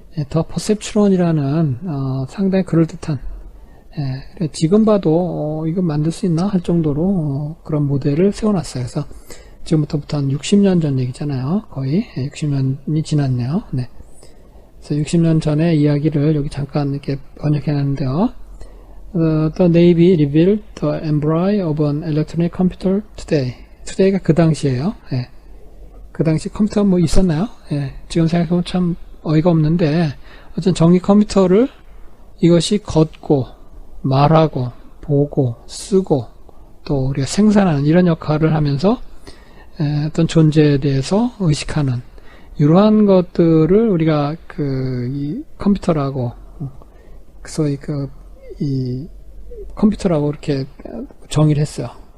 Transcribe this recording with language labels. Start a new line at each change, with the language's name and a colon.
Korean: 더 퍼셉트론이라는 상당히 그럴듯한, 지금 봐도 이거 만들 수 있나 할 정도로 그런 모델을 세워놨어요. 그래서 지금부터 한 60년 전 얘기잖아요. 거의 60년이 지났네요. 네. 그래서 60년 전의 이야기를 여기 잠깐 이렇게 번역해놨는데요.
English: The Navy revealed the embryo of an electronic computer today.
Korean: today가 그 당시에요. 예. 그 당시 컴퓨터 뭐 있었나요? 예. 지금 생각해보면 참 어이가 없는데, 어쨌든 전기 컴퓨터를 이것이 걷고, 말하고, 보고, 쓰고, 또 우리가 생산하는 이런 역할을 하면서 어떤 존재에 대해서 의식하는 이러한 것들을 우리가 이 컴퓨터라고, 소위 이 컴퓨터라고 이렇게 정의를 했어요.